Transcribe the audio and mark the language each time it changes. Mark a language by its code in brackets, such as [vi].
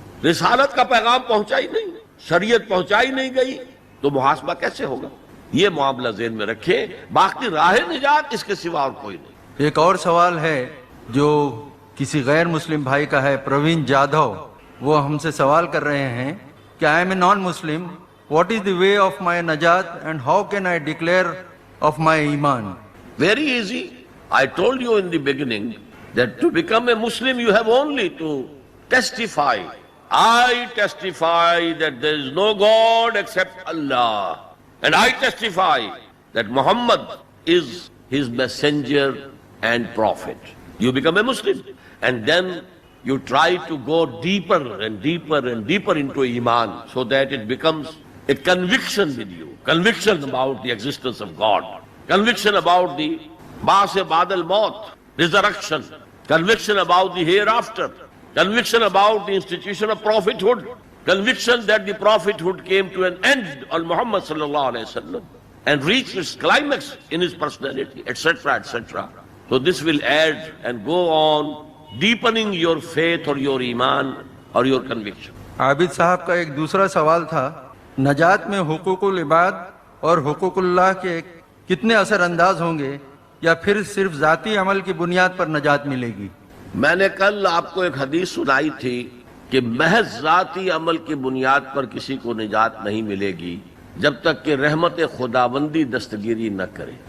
[ur] رسالت کا پیغام پہنچا ہی نہیں، شریعت پہنچائی نہیں گئی تو محاسبہ کیسے ہوگا؟ یہ معاملہ ذہن میں رکھے. باقی راہ نجات اس کے سوا اور کوئی نہیں. ایک اور سوال ہے جو کسی غیر مسلم بھائی کا ہے، پروین جادھو. وہ ہم سے سوال کر رہے ہیں کہ [en] I am a non-Muslim. What is the way of my najat and how can I declare of my iman? Very easy. I told you in the beginning that to become a Muslim you have only to testify. I testify that there is no God except Allah. And I testify that Muhammad is his messenger and prophet. You become a Muslim. And then you try to go deeper and deeper and deeper into Iman so that it becomes a conviction with you. Conviction about the existence of God. Conviction about the Ba'as Ba'd al-Maut, resurrection. Conviction about the hereafter. Conviction about the institution of prophethood. Conviction that the prophethood came to an end on Muhammad sallallahu alayhi wa sallam and reached its climax in his personality, etc., etc. So this will add and go on deepening your faith or your iman or your conviction. [ur] عابد صاحب کا ایک دوسرا سوال تھا، نجات میں حقوق العباد اور حقوق اللہ کے کتنے اثر انداز ہوں گے یا پھر صرف ذاتی عمل کی بنیاد پر نجات ملے گی؟ میں نے کل آپ کو ایک حدیث سنائی تھی کہ محض ذاتی عمل کی بنیاد پر کسی کو نجات نہیں ملے گی جب تک کہ رحمت خداوندی دستگیری نہ کرے.